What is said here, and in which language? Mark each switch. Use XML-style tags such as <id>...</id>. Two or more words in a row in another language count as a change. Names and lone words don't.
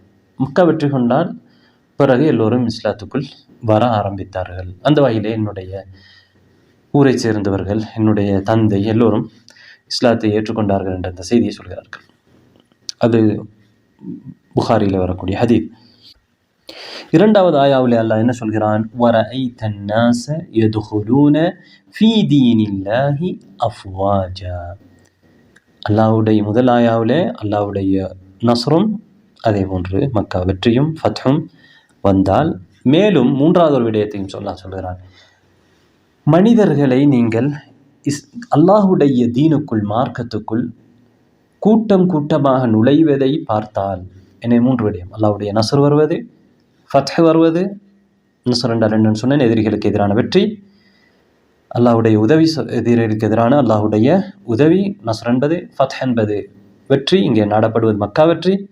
<ta>மக்கா வெற்றி கொண்டால் பிறகு எல்லோரும் இஸ்லாத்துக்குள் வர ஆரம்பித்தார்கள். அந்த வகையிலே என்னுடைய ஊரை சேர்ந்தவர்கள், என்னுடைய தந்தை எல்லோரும் இஸ்லாத்தை ஏற்றுக்கொண்டார்கள் என்ற அந்த செய்தியை சொல்கிறார்கள். அது புகாரியில் வரக்கூடிய ஹதீஸ். 2வது ஆயாவிலே அல்லாஹ் என்ன சொல்கிறான்?</ta> <ar>وَرَأَيْتَ النَّاسَ يَدْخُلُونَ فِي دِينِ اللَّهِ أَفْوَاجًا.</ar> <ta>அல்லாஹ்வுடைய முதல் ஆயாவிலே அல்லாஹ்வுடைய நஸ்ரும், அதே போன்று மக்கா வெற்றியும் ஃபத்ஹும் வந்தால், மேலும் 3வது ஒரு விடயத்தையும் சொல்கிறான். மனிதர்களை நீங்கள் அல்லாஹ்வுடைய தீனுக்குள், மார்க்கத்துக்குள் கூட்டம் கூட்டமாக நுழைவதை பார்த்தால், என்னை 3 விடயம், அல்லாஹ்வுடைய நஸ்ர் வருவது, ஃபத்ஹ் வருவது, நஸ்ர் என்றால் என்னன்னு சொன்னேன், எதிரிகளுக்கு எதிரான வெற்றி, அல்லாஹ்வுடைய உதவி, எதிரிகளுக்கு எதிரான அல்லாஹ்வுடைய உதவி, நஸ்ர் என்பது, ஃபத்ஹ் என்பது வெற்றி, இங்கே நாடப்படுவது மக்கா வெற்றி.</ta>